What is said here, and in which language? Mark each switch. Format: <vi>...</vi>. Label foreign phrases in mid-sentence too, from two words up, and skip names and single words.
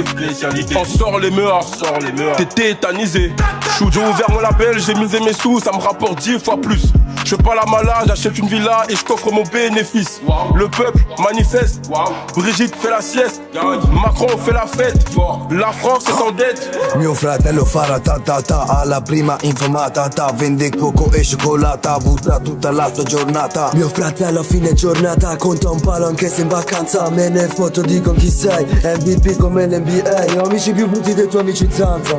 <fr>On sort les meurs, t'es tétanisé. J'ai ouvert mon label, j'ai misé mes sous, ça me rapporte 10 fois plus. Je fais pas la malade, j'achète une villa et je t'offre mon bénéfice. Le peuple manifeste, Brigitte fait la sieste, Macron fait la fête, la France est en dette.</fr> <it>Mio fratello fa ratatata, alla prima infamatata, vende coco e cioccolata, butta tutta la sua giornata. Mio fratello a fine giornata conta un palo anche se in vacanza, me ne foto di con chi sei, MVP come l'NBA, amici più brutti dei tuoi amici zanza.</it>